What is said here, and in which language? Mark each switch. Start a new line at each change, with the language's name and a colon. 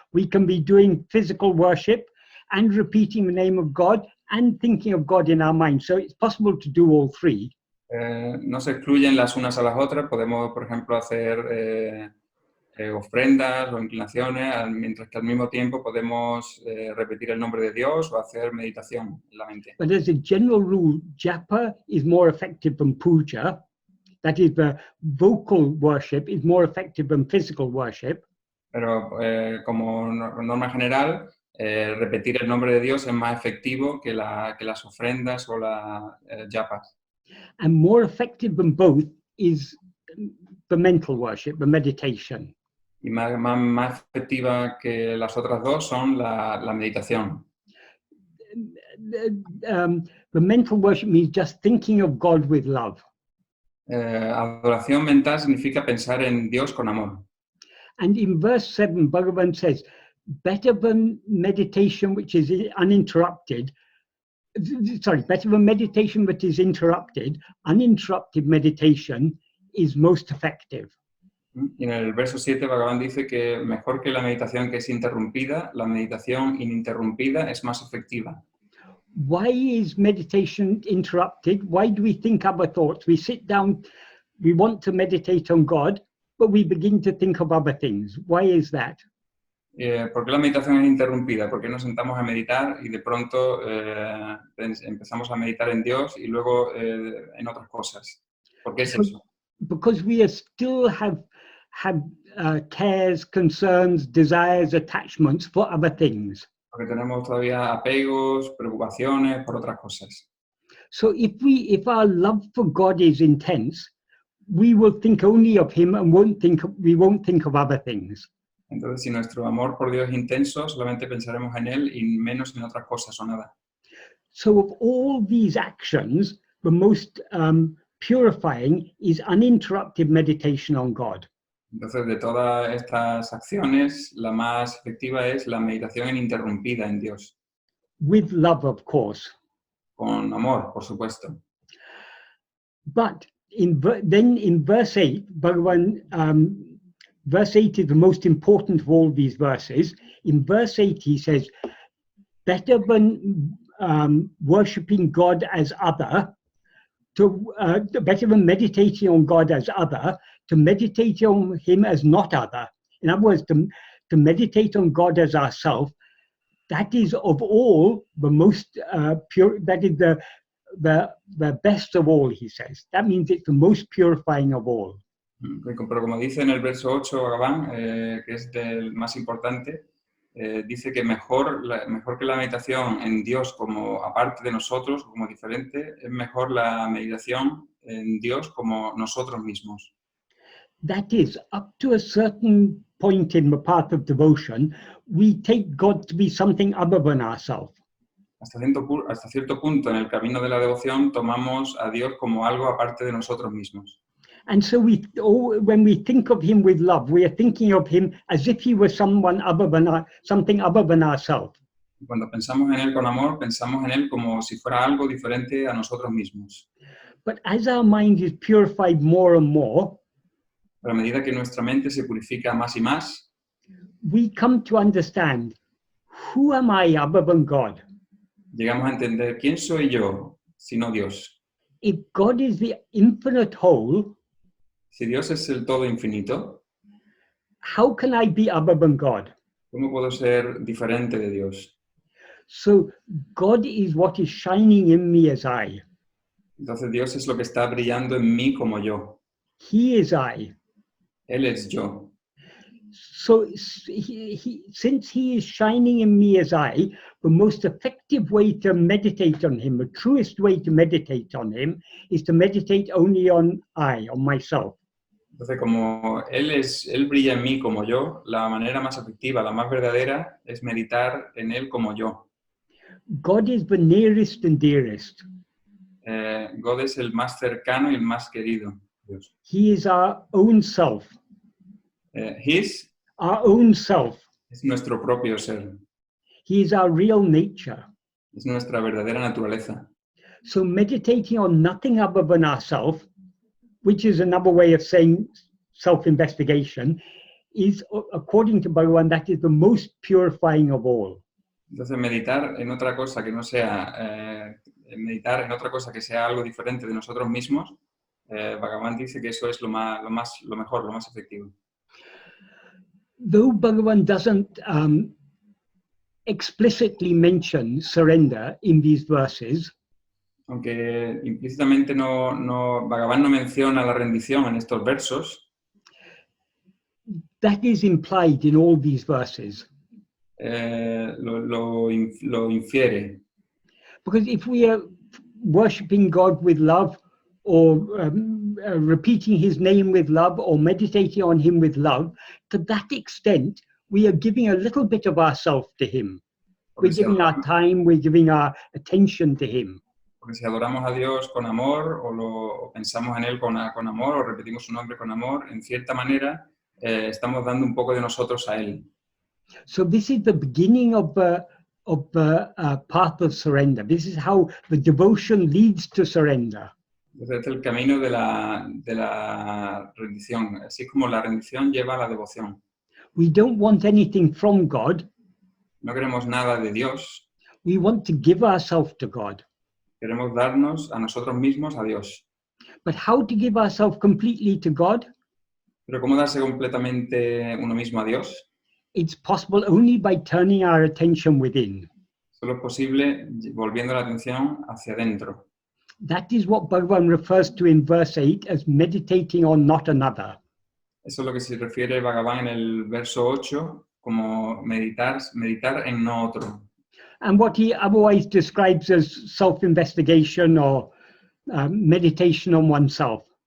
English: We can be doing physical worship and repeating the name of God and thinking of God in our mind. So it's possible to do all three.
Spanish: No se excluyen las unas a las otras. Podemos, por ejemplo, hacer ofrendas o inclinaciones, mientras que al mismo tiempo podemos repetir el nombre de Dios o hacer meditación en la mente.
English: But as a general rule, japa is more effective than puja. That is, the vocal worship is more effective than physical worship.
Spanish: Pero como norma general, repetir el nombre de Dios es más efectivo que las ofrendas o las japas.
English: And more effective than both is the mental worship, the meditation.
Spanish: Y más efectiva que las otras dos son la meditación.
English: The mental worship means just thinking of God with love.
Spanish: Adoración mental significa pensar en Dios con amor.
English: And in verse 7, Bhagavan says, better than meditation which is uninterrupted, better than meditation that is interrupted, uninterrupted meditation is most effective.
Spanish: Y en el verso 7, Bhagavan dice que mejor que la meditación que es interrumpida, la meditación ininterrumpida es más efectiva.
English: Why is meditation interrupted? Why do we think other thoughts? We sit down, we want to meditate on God, but we begin to think of other things. Why is that?
Spanish: ¿Por qué la meditación es interrumpida? ¿Por qué nos sentamos a meditar y de pronto empezamos a meditar en Dios y luego en otras cosas? ¿Por qué es eso?
English: Because we still have cares, concerns, desires, attachments for other things.
Spanish: Porque tenemos todavía apegos, preocupaciones por otras cosas.
English: So if our love for God is intense, we will think only of Him and we won't think of other things.
Spanish: Entonces, si nuestro amor por Dios es intenso, solamente pensaremos en Él y menos en otras cosas o nada.
English: So of all these actions, the most purifying is uninterrupted meditation on God.
Spanish: Entonces, de todas estas acciones, la más efectiva es la meditación ininterrumpida en Dios.
English: With love, of course.
Spanish: Con amor, por supuesto.
English: But then in verse 8, Bhagavan, verse 8 is the most important of all these verses. In verse 8, he says, better than worshipping God as other, better than meditating on God as other, to meditate on Him as not other. In other words, to meditate on God as ourself, that is of all the most pure, that is the best of all, he says. That means it's the most purifying of all.
Spanish: Pero como dice en el verso 8, Bhagavan, que es el más importante, dice que mejor que la meditación en Dios como aparte de nosotros, como diferente, es mejor la meditación en Dios como nosotros mismos.
English: That is, up to a certain point in the path of devotion, we take God to be something other than ourselves.
Spanish: Hasta cierto punto en el camino de la devoción tomamos a Dios como algo aparte de nosotros mismos.
English: And so when we think of Him with love, we are thinking of Him as if He was something other than ourselves.
Spanish: Cuando pensamos en Él con amor, pensamos en Él como si fuera algo diferente a nosotros mismos.
English: But as our mind is purified more and more,
Spanish: Pero a medida que nuestra mente se purifica más y más,
English: we come to understand, who am I other than God?
Spanish: llegamos a entender quién soy yo, sino Dios.
English: If God is the infinite whole,
Spanish: Si Dios es el todo infinito,
English: how can I be other than God?
Spanish: ¿cómo puedo ser diferente de Dios?
English: So God is what is shining in me as I.
Spanish: Entonces Dios es lo que está brillando en mí como yo.
English: He is I.
Spanish: Él es yo.
English: So since He is shining in me as I, the most effective way to meditate on Him, the truest way to meditate on Him, is to meditate only on I, on myself.
Spanish: Entonces, como Él brilla en mí como yo, la manera más efectiva, la más verdadera, es meditar en Él como yo.
English: God is the nearest and dearest.
Spanish: God es el más cercano y el más querido. Dios.
English: He is our own self. His Our own self.
Spanish: es nuestro propio ser.
English: He is our real nature.
Spanish: Es nuestra verdadera naturaleza.
English: So meditating on nothing other than ourself, which is another way of saying self-investigation, is, according to Bhagavan, that is the most purifying of all.
Spanish: Entonces, meditar en otra cosa que no sea, meditar en otra cosa que sea algo diferente de nosotros mismos, Bhagavan dice que eso es lo mejor, lo más efectivo.
English: though Bhagavan doesn't explicitly mention surrender in these verses,
Spanish: aunque implícitamente Bhagavan no menciona la rendición en estos versos,
English: that is implied in all these verses.
Spanish: lo infiere.
English: Because if we are worshipping God with love, or repeating his name with love, or meditating on him with love, to that extent, we are giving a little bit of ourselves to him. We're giving our time, we're giving our attention to him.
Spanish: Porque si adoramos a Dios con amor, o pensamos en Él con amor, o repetimos su nombre con amor, en cierta manera estamos dando un poco de nosotros a Él.
English: So this is the beginning of the path of surrender. This is how the devotion leads to surrender.
Spanish: Entonces, este es el camino de la rendición. Así como la rendición lleva a la devoción.
English: We don't want anything from God.
Spanish: No queremos nada de Dios.
English: We want to give ourselves to God.
Spanish: Queremos darnos a nosotros mismos a Dios.
English: But how to give ourselves completely to God?
Spanish: Pero ¿cómo darse completamente uno mismo a Dios?
English: It's possible only by turning our attention within.
Spanish: Solo es posible volviendo la atención hacia adentro.
English: That is what Bhagavan refers to in verse 8 as meditating on not another.
Spanish: Eso es lo que se refiere Bhagavan en el verso 8 como meditar en no otro.
English: And what he otherwise describes as self-investigation or meditation on oneself.